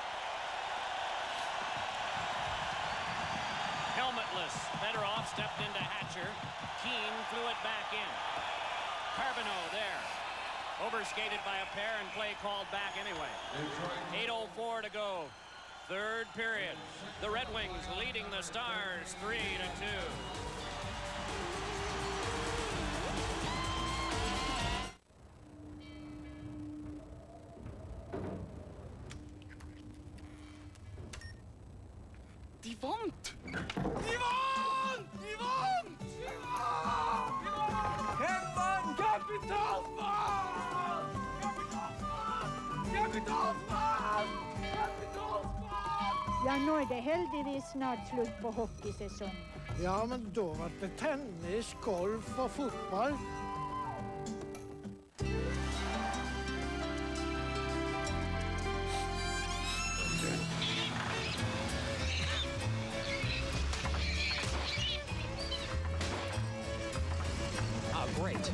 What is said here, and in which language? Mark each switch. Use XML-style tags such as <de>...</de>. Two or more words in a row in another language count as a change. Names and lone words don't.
<en>Helmetless. Fedorov stepped into Hatcher. Keane flew it back in. Carbonneau there. Overskated by a pair and play called back anyway. 8:04 to go. Third period. The Red Wings leading the Stars 3-2.</en> <de>Die Wand! Die Wand! Die Wand! Kämpfen! Kapitalsmann!</de> <no>Ja, nå er det heldigvis snart slutt på hockeysesongen. Ja, men da var det tennis, golf og fotball.</no> <en>Oh, great.</en>